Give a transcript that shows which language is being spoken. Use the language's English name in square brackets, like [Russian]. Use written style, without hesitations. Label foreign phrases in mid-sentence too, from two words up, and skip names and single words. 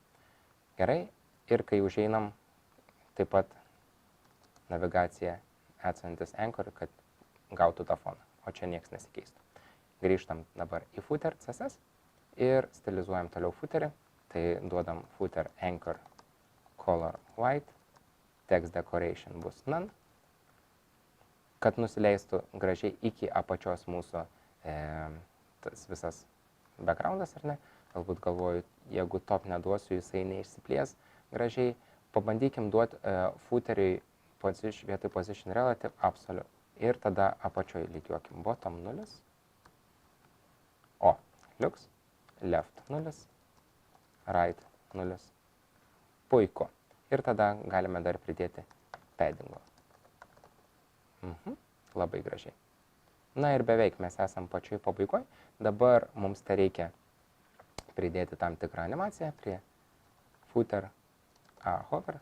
[Lithuanian] Gerai, ir kai užeinam taip pat navigacija esantis Anchor, kad gautų tą foną, o čia nieks nesikeistų. Grįžtam dabar į [English] footer CSS [Lithuanian] ir stilizuojam toliau footerį. Tai duodam [English] footer anchor color white, text decoration [Lithuanian] bus none, kad nusileistų gražiai iki apačios mūsų tas visas backgroundas, ar ne? Galbūt galvoju, jeigu top neduosiu, jisai neišsiplės gražiai. Pabandykim duoti footeriui vietoj [English] position relative absolute. [Lithuanian] Ir tada apačioj lygiuokim bottom 0. O, liuks, [English] left 0, right 0. [Lithuanian] Puiku. Ir tada galime dar pridėti paddingo. Labai gražiai. Na ir beveik mes esam pačioj pabaigoj. Dabar mums tai reikia pridėti tam tikrą animaciją prie [English] footer hover.